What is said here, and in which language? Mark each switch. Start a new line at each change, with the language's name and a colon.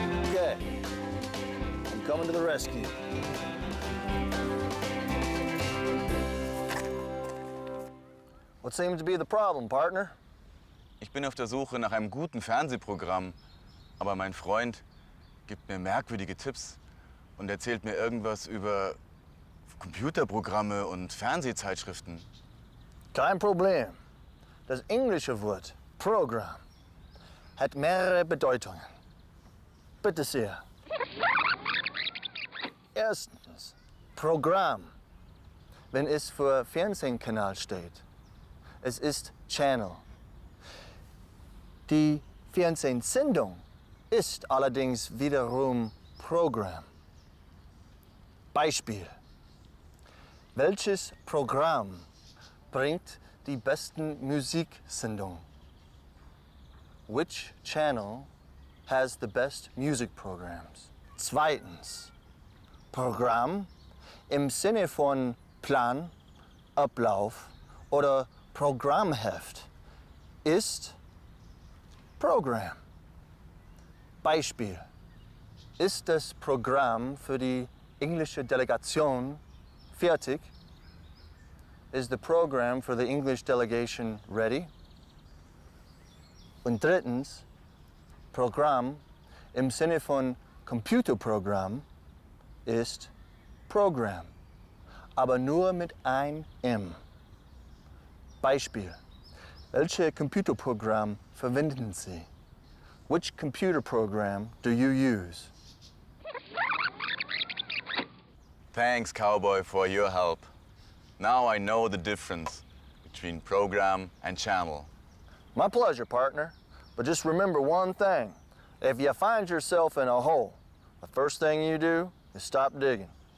English: Okay, I'm coming to the rescue. What seems to be the problem, partner?
German: Ich bin auf der Suche nach einem guten Fernsehprogramm, aber mein Freund gibt mir merkwürdige Tipps und erzählt mir irgendwas über Computerprogramme und Fernsehzeitschriften. Kein Problem. Das englische Wort Programm hat mehrere Bedeutungen. Bitte sehr. Erstens, Programm, wenn es für Fernsehkanal steht. Es ist Channel. Die Fernsehsendung ist allerdings wiederum Programm. Beispiel. Welches Programm bringt die besten Musiksendungen?
English: Which channel has the best music programs?
German: Zweitens, Programm im Sinne von Plan, Ablauf oder Programmheft ist Programm. Beispiel. Ist das Programm für die englische Delegation fertig?
English: Is the program for the English delegation ready?
German: Und drittens, Programm im Sinne von Computerprogramm ist Programm, aber nur mit ein M. Beispiel. Welche Computerprogramm verwenden Sie?
English: Which computer program do you use? Thanks, cowboy, for your help. Now I know the difference between program and channel. My pleasure, partner. But just remember one thing. If you find yourself in a hole, the first thing you do is stop digging.